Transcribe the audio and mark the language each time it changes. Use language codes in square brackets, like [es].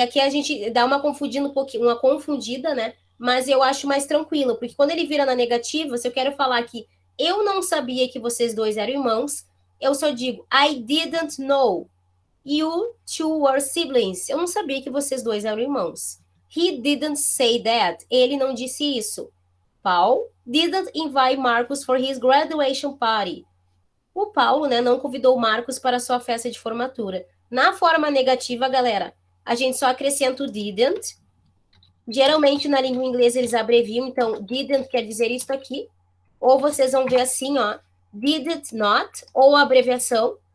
[pt] Aqui a gente dá uma confundida, né? Mas eu acho mais tranquilo, porque quando ele vira na negativa, se eu quero falar que eu não sabia que vocês dois eram irmãos, eu só digo [en] I didn't know you two were siblings. [pt] Eu não sabia que vocês dois eram irmãos. [en] He didn't say that. [pt] Ele não disse isso. [en] Paul didn't invite Marcus for his graduation party. [pt] O Paulo, né, não convidou o Marcos para sua festa de formatura. Na forma negativa, galera, a gente só acrescenta o didn't. Geralmente, na língua inglesa, eles abreviam. Então, didn't quer dizer isso aqui. Ou vocês vão ver assim, ó, did not, ou a abreviação.